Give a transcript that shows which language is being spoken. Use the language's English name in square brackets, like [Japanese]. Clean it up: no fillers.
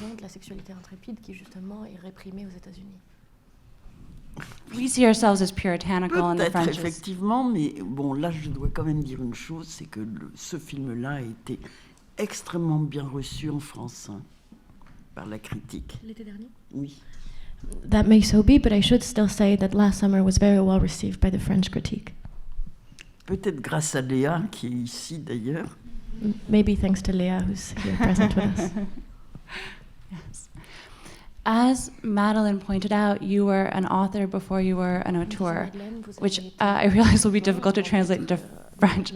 [French] La sexualité intrépide qui justement est réprimée aux États-Unis. [English] We see ourselves as puritanical and the [French] Peut-être [English] French. [French] effectivement, mais bon, là je dois quand même dire une chose, c'est que ce film-là a été extrêmement bien reçu en France, hein, par la critique. L'été dernier? Oui. [English] That may so be, but I should still say that last summer was very well received by the French critique. [French] Peut-être grâce à Léa, qui est ici d'ailleurs. [English] Maybe thanks to Leah, who's here present with us. Yes. As Madeleine pointed out, you were an author before you were an auteur, which I realize will be difficult to translate into French.